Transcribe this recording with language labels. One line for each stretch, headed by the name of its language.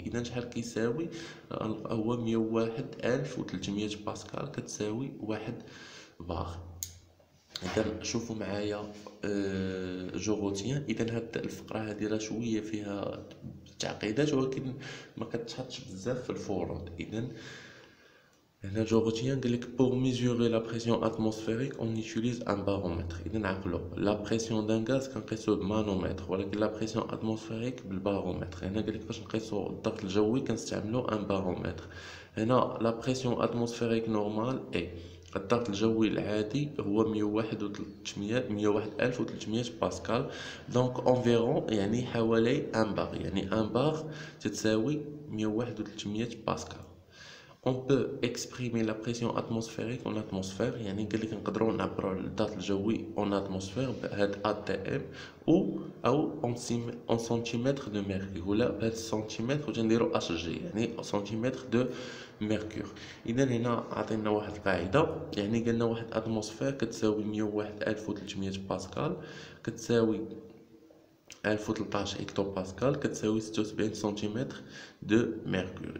Arabic: اذا شحال كيساوي؟ هو 101300 باسكال، كتساوي 1 بار. اذا شوفوا معايا جوغوتيان. اذا هاد الفقره هذه راه شويه فيها تعقيدات، ولكن ما كتحطش بزاف في الفروض. اذا هنا جوغوتيان قالك
French: pour mesurer la pression atmosphérique on utilise un baromètre.
Arabic: اذا عقلوا لا بريسيون دان غاز كنقيسوه بمانومتر، ولكن لا بريسيون اتموسفيريك بالبارومتر. هنا قالك باش نقيسوا الضغط الجوي كنستعملوا ان بارومتر. هنا لا بريسيون اتموسفيريك نورمال اي الضغط الجوي العادي هو 101300 باسكال، دونك انفيرون يعني حوالي ان بار، يعني ان بار تتساوي 101300 باسكال.
French: On peut exprimer la pression atmosphérique en atmosphère.
Arabic: يعني قال لك نقدروا نعبروا الضغط الجوي
French: en atmosphère
Arabic: بهاد ATM او
French: en centimètres de mercure،
Arabic: ولا بهاد السنتيمتر وتنديروا HG يعني سنتيمتر دو ميركور. اذا هنا عطينا واحد القاعده، يعني قالنا واحد اتموسفير كتساوي 101300 باسكال، كتساوي 1013 هكتو باسكال، كتساوي 76 سنتيمتر دو ميركور.